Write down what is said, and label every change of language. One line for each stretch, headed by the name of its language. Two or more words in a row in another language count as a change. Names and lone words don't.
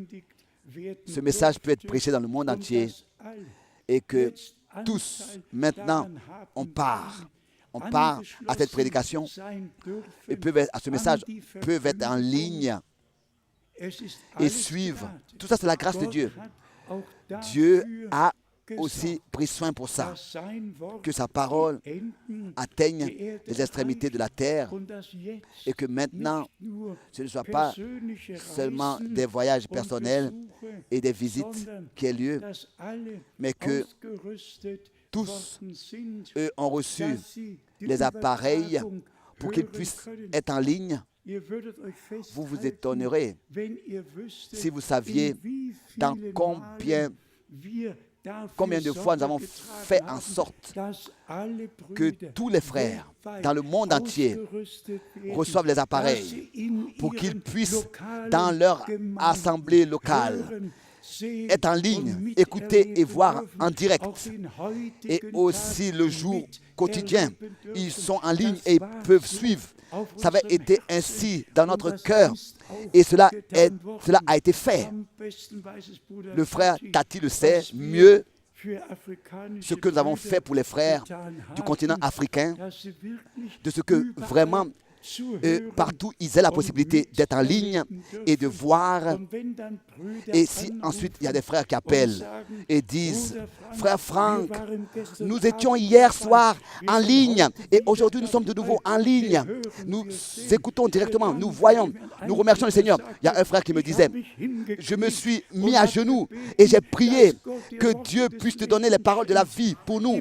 French: Ce message peut être prêché dans le monde entier et que tous, maintenant, on part à cette prédication et ce message peut être en ligne et suivre. Tout ça, c'est la grâce de Dieu. Dieu a aussi pris soin pour ça,
German: dass sein Wort
French: que sa parole
German: die Enden
French: atteigne
German: der Erde
French: les extrémités de la terre
German: und dass jetzt
French: et que maintenant,
German: nicht nur
French: ce ne soit pas
German: persönliche
French: seulement
German: Reisen
French: des voyages
German: und
French: personnels
German: Besuche,
French: et des visites
German: sondern
French: qui aient lieu,
German: dass alle
French: mais que
German: ausgerüstet
French: tous,
German: worden sind,
French: eux, ont reçu
German: dass sie die
French: les appareils
German: Übertragung
French: pour qu'ils
German: hören
French: puissent
German: können.
French: être en ligne.
German: Ihr würdet euch
French: Vous vous
German: festhalten,
French: étonnerez
German: wenn ihr wüsstet,
French: si vous saviez
German: in wie
French: dans
German: vielen
French: combien
German: wir dafür
French: combien de fois nous avons
German: Sorge getragen
French: fait en
German: haben,
French: sorte
German: dass alle
French: que
German: Brüder
French: tous les frères
German: weltweit
French: dans le monde entier
German: ausgerüstet werden,
French: reçoivent les
German: dass
French: appareils
German: sie in
French: pour qu'ils
German: ihren
French: puissent,
German: lokalen
French: dans leur
German: Gemeinden
French: assemblée locale,
German: hören, sehen
French: être en
German: und
French: ligne, écouter et
German: miterleben
French: voir
German: dürfen,
French: en direct.
German: auch den heutigen
French: Et aussi
German: Tag
French: le jour quotidien,
German: miterleben
French: ils
German: dürfen.
French: sont en ligne
German: Das
French: et ils
German: war
French: peuvent
German: so
French: suivre.
German: auf
French: Ça avait
German: unserem
French: été
German: Herzen
French: ainsi dans
German: und
French: notre
German: das
French: cœur.
German: ist auch
French: Et cela
German: getan worden.
French: a été fait.
German: Am besten weiß es Bruder
French: Le frère Tati, Tati le sait
German: was wir
French: mieux
German: für afrikanische
French: ce que nous avons
German: Brüder
French: fait pour les frères
German: getan
French: du
German: haben,
French: continent africain,
German: dass sie wirklich
French: de ce que
German: überall
French: vraiment
German: zuhören
French: partout ils aient la
German: und
French: possibilité d'être en ligne
German: miterleben
French: et de
German: dürfen.
French: voir.
German: Und wenn dann Brüder
French: Et si ensuite il y a des frères qui appellent et disent, Frère Franck, nous étions hier soir en ligne et aujourd'hui nous sommes de nouveau en ligne. Nous écoutons directement, nous voyons, nous remercions le Seigneur. Il y a un frère qui me disait, je me suis mis à genoux et j'ai prié que Dieu puisse te donner les paroles de la vie pour nous.